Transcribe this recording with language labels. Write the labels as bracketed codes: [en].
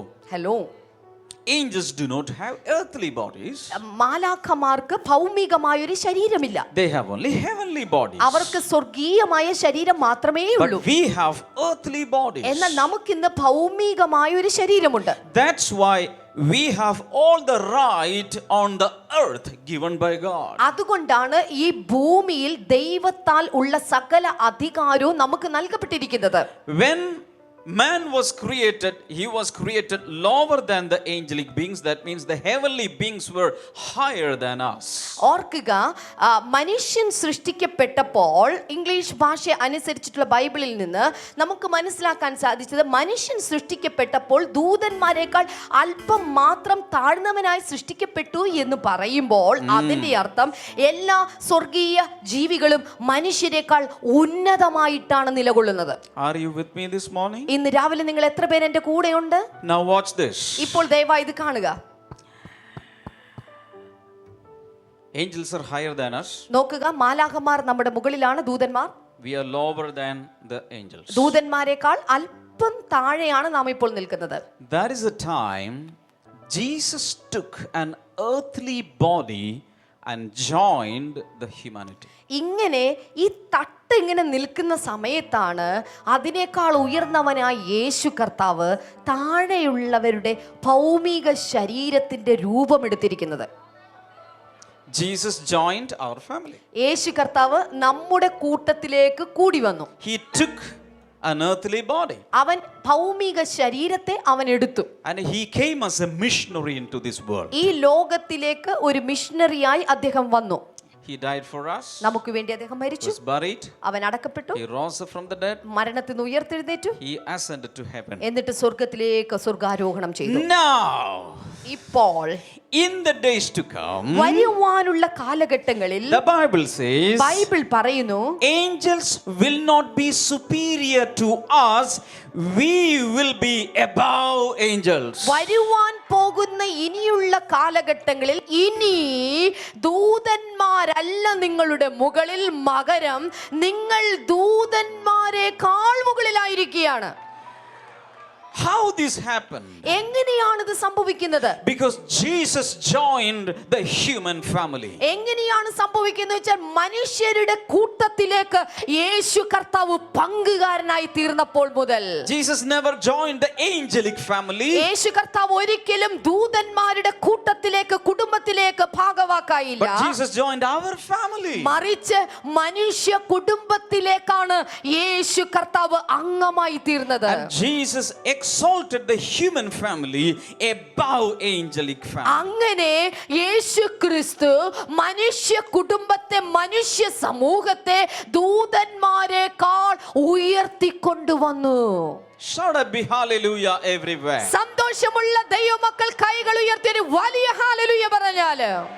[en] Hello. Angels do not have earthly bodies. [ml] മാലാഖമാർക്ക് ഭൗമികമായ ഒരു ശരീരമില്ല. [en] They have only heavenly bodies. [ml] അവർക്ക് സ്വർഗീയമായ ശരീരം മാത്രമേ ഉള്ളൂ. [en] But we have earthly bodies. [ml] എന്നാൽ നമുക്കിന്ന് ഭൗമികമായ ഒരു ശരീരമുണ്ട്. [en] That's why we have all the right on the earth given by God. [ml] അതുകൊണ്ടാണ് ഈ ഭൂമിയിൽ ദൈവത്താൽ ഉള്ള സകല അധികാരവും നമുക്ക് നൽകപ്പെട്ടിരിക്കുന്നത്. [en] When man was created lower than the angelic beings. That means the heavenly beings were higher than us. [ml] ഓർക്കുക, മനുഷ്യൻ സൃഷ്ടിക്കപ്പെട്ടപ്പോൾ ഇംഗ്ലീഷ് ഭാഷ അനുസരിച്ചിട്ടുള്ള ബൈബിളിൽ നിന്ന് നമുക്ക് മനസ്സിലാക്കാൻ സാധിച്ചത്, മനുഷ്യൻ സൃഷ്ടിക്കപ്പെട്ടപ്പോൾ ദൂതന്മാരെക്കാൾ അല്പം മാത്രം താഴ്ന്നവനായി സൃഷ്ടിക്കപ്പെട്ടു എന്ന് പറയുമ്പോൾ അതിന്റെ അർത്ഥം എല്ലാ സ്വർഗീയ ജീവികളും മനുഷ്യരെക്കാൾ ഉന്നതമായിട്ടാണ് നിലകൊള്ളുന്നത്. [en] Are you with me this morning? [ml] ഇന്ന് രാവിലെ നിങ്ങൾ എത്ര പേര് എന്റെ കൂടെയുണ്ട്? [en] Now watch this. [ml] ഇപ്പോൾ ദയവായി ഇത് കാണുക. [en] Angels are higher than us. [ml] നോക്കുക, മാലാഖമാർ നമ്മുടെ മുകളിലാണ്, ദൂതന്മാർ [en] We are lower than the angels. [ml] ദൂതന്മാരെക്കാൾ അല്പം താഴെയാണ് നാം ഇപ്പോൾ നിൽക്കുന്നത്. [en] That is the time Jesus took an earthly body and joined the humanity. [ml] ഇങ്ങനെ ഈ തട്ട് ഇങ്ങനെ നിൽക്കുന്ന സമയത്താണ് അതിനേക്കാൾ ഉയർന്നവനായ യേശു കർത്താവ് താഴെയുള്ളവരുടെ ഭൗമിക ശരീരത്തിന്റെ രൂപമെടുത്തിരിക്കുന്നത്. [en] Jesus joined our family. [ml] യേശു കർത്താവ് നമ്മുടെ കൂട്ടത്തിലേക്ക് കൂടി വന്നു. [en] He took an earthly body. [ml] അവൻ ഭൗമിക ശരീരത്തെ അവൻ എടുത്തു. [en] And he came as a missionary into this world. [ml] ഈ ലോകത്തിലേക്ക് ഒരു മിഷണറിയായി അദ്ദേഹം വന്നു. [en] He died for us. [ml] നമുക്ക് വേണ്ടി അദ്ദേഹം മരിച്ചു. [en] Was buried. [ml] അവൻ അടക്കപ്പെട്ടു. [en] He rose from the dead. [ml] മരണത്തിൽ നിന്ന് ഉയർത്തെഴുന്നേറ്റു. [en] He ascended to heaven. [ml] എന്നിട്ട് സ്വർഗ്ഗത്തിലേക്ക് സ്വർഗ്ഗാരോഹണം ചെയ്തു. [en] Now, [ml] ഇപ്പോൾ [en] in the days to come, [ml] വരുവാനുള്ള കാലഘട്ടങ്ങളിൽ [en] the Bible says, [ml] ബൈബിൾ പറയുന്നു, [en] angels will not be superior to us, we will be above angels. [ml] വരുവാൻ പോകുന്ന ഇനിയുള്ള കാലഘട്ടങ്ങളിൽ ഇനി ദൂതന്മാരല്ല നിങ്ങളുടെ മുകളിൽ മകരം, നിങ്ങൾ ദൂതന്മാരെക്കാൾ മുകളിലായിരിക്കുകയാണ്. [en] How this happened? [ml] എങ്ങനെയാണ് ഇത് സംഭവിക്കുന്നത്? [en] Because Jesus joined the human family. [ml] എങ്ങനെയാണ് സംഭവിക്കുന്നത് വെച്ചാൽ മനുഷ്യരുടെ കൂട്ടത്തിലേക്ക് യേശു കർത്താവ് പങ്കുകാരനായി തീർന്നപ്പോൾ മുതൽ. [en] Jesus never joined the angelic family. [ml] യേശു കർത്താവ് ഒരിക്കലും ദൂതന്മാരുടെ കൂട്ടത്തിലേക്ക് കുടുംബത്തിലേക്ക് ഭാഗവാക്കായില്ല. [en] But Jesus joined our family. [ml] മറിച്ച് മനുഷ്യ കുടുംബത്തിലേക്കാണ് യേശു കർത്താവ് അംഗമായി തീർന്നത്. [en] And Jesus exalted the human family above angelic family. [ml] അങ്ങനെ യേശു ക്രിസ്തു മനുഷ്യ കുടുംബത്തെ, മനുഷ്യ സമൂഹത്തെ ദൂതന്മാരെക്കാൾ ഉയർത്തിക്കൊണ്ടുവന്നു. [en] Shout a big hallelujah everywhere. [ml] സന്തോഷമുള്ള ദൈവമക്കൾ കൈകൾ ഉയർത്തി ഒരു വലിയ ഹല്ലേലൂയ പറഞ്ഞാല്.